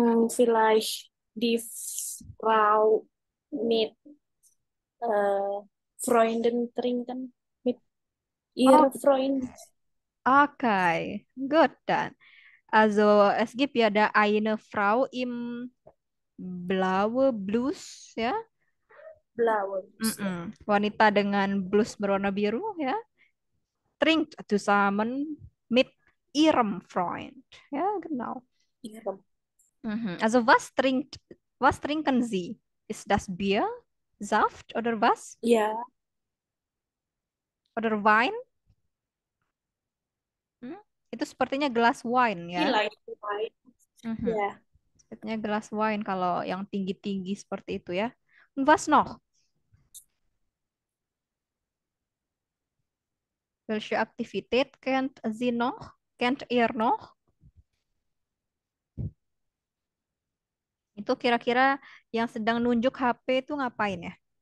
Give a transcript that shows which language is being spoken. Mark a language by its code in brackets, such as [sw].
[de] Vielleicht die Frau mit Freunden trinken mit Oh, ihrer Freund. okay. Gut dann. Also, es gibt ja da eine Frau im blaue Blus, ya. Blaues, ja. [id] Wanita dengan blus berwarna biru, ya. [de] Trinkt zusammen mit ihrem Freund. Ja, genau. Ihre. Also, was trinken Sie? Ist das Bier, Saft oder was? Ja, Oder Wein? [id] Hmm? Itu sepertinya gelas wine, ya. [de] vielleicht Wein. Mhm. Ja, [id] Sepertinya gelas wine kalau yang tinggi-tinggi seperti itu ya. [de] Und was noch? Welche Aktivität kennt Sie noch? Kennt ihr noch? [id] Itu kira-kira yang sedang nunjuk HP itu ngapain ya?